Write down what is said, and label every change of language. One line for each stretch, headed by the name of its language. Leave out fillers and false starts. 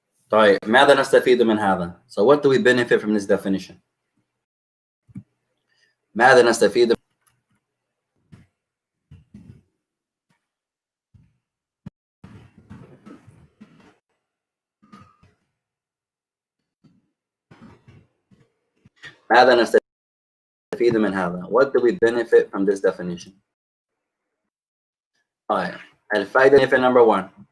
Arabic: طيب ماذا نستفيد من هذا?
English: So what do we benefit from this definition?
Arabic: ماذا نستفيد؟ ماذا نستفيد من هذا?
English: What do we benefit from this definition?
Arabic: طيب الفائدة
English: benefit number one.